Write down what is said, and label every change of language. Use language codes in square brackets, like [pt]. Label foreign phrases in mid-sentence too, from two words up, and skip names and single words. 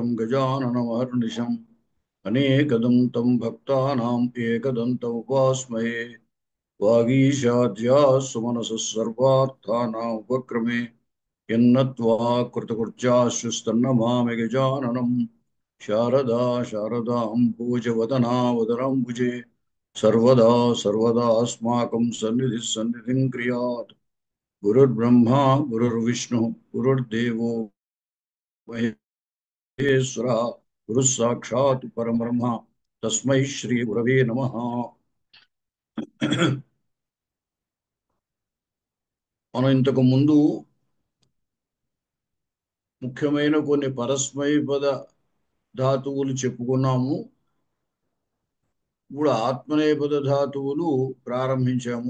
[sa] గజాననమహర్నిశం అనేకదంతం భక్తానాం ఏకదంతం ఉపాస్మహే వాగీశాద్యా సుమనసः సర్వార్థానాం ఉపక్రమే యన్నత్వా కృతకృత్యాశ్రుస్తన్నమామి గజాననం శారదా శారదాంబోజవదనా వదనాంబుజే सर्वदा सर्वदा अस्माकं सन्निधिः सन्निधिं क्रियात् गुरुर्ब्रह्मा गुरुर्विष्णुः गुरुर्देवो महेश्वरः गुरुः साक्षात् परब्रह्म तस्मै श्री गुरवे नमः। [te] మనం ఇంతకు ముందు ముఖ్యమైన కొన్ని పరస్మైపద ధాతువులు చెప్పుకున్నాము. ఇప్పుడు ఆత్మనేపద ధాతువులు ప్రారంభించాము.